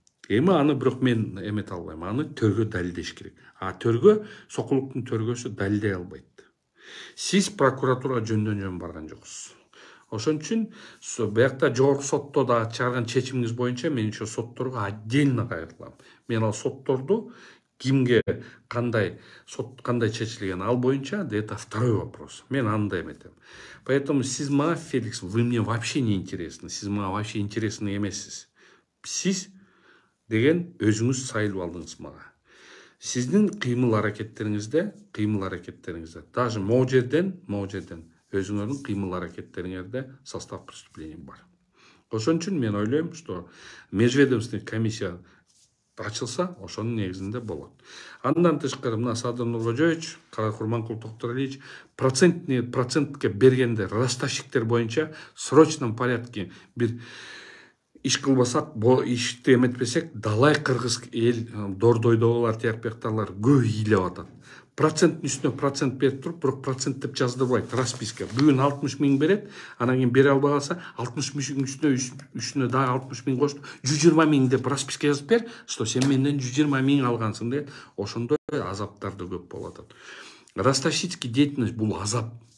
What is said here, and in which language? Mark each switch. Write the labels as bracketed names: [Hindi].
[Kyrgyz] Эми аны бирок мен эмете албайм, аны төргө далилдеш керек. Төргө, Сокулуктун төргөсү далилдей албайт. Сиз прокуратурага жөндөн барган жоксуз. Ошон үчүн биякта жогорку сотто да чыгарган чечимиңиз боюнча мен ошо сотторго отдельно кайрылам. Мен ал сотторду кимге кандай чечилген ал боюнча это второй вопрос. Мен аны да эметем. [Russian] Поэтому сиз мага, Феликс, вы мне вообще не интересны. Сиз мага вообще интересны эмессиз. [Kyrgyz] Сиз деген өзүңүз сайылып алдыңыз мага. Сиздин кыймыл аракеттериңизде, даже могу жерден өзүңөрдүн кыймыл аракеттериңерде состав преступления бар. Ошон үчүн мен ойлойм, что межведомственный комиссия ачылса, ошонун негизинде болот. Андан тышкары мына Садыр Нуркожоевич, Курманкул Токторалиевич процентке бергенде ростовщиктер боюнча срочном порядке бир иш кылбасак, ишти эметпесек, далай кыргыз эл Дордойдогулар, тияк-бияктагылар көп ыйлап атат. Проценттин үстүнө процент берип туруп, бирок процент деп жаздырбайт расписка. Бүгүн 60 миң берет, анан кийин бере албай калса 60 миң үстүнө дагы 60 миң кошуп, 120 миң деп расписка жазып бер, что сен менден 120 миң алгансың деп, ошондой азаптар да көп болуп атат. Ростовщицкий деятельность бул азап.